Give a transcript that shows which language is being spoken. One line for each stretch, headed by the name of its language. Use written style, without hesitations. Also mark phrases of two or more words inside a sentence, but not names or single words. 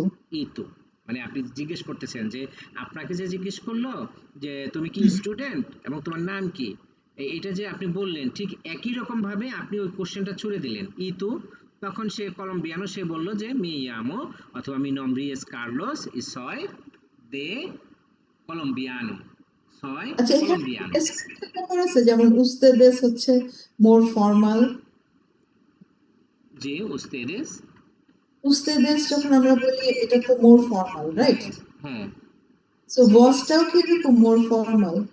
Spanish: y tú
Bangla: মানে আপনি জিজ্ঞেস করতেছেন যে আপনাকে যে জিজ্ঞেস করলো যে তুমি কি স্টুডেন্ট এবং তোমার নাম কি, এটা যে আপনি বললেন ঠিক একই রকম ভাবে আপনি ওই কোশ্চেনটা ছুড়ে দিলেন
Spanish: y tú,
Bangla: তখন সে কলম্বিয়ানো, সে বলল যে
Spanish: me llamo
Bangla: অথবা মি
Spanish: nombre es Carlos y soy de colombiano, soy
Bangla: আচ্ছা, এখানে colombiano। স্পেসিফিক ব্যাপার আছে, যেমন উস্তেদেস হচ্ছে
English: more formal.
Bangla: যে ustedes, উস্তেদেস যখন আমরা বলি এটা তো
English: more formal,
Bangla: রাইট? হ্যাঁ সো বসটাও কি এরকম
English: more formal?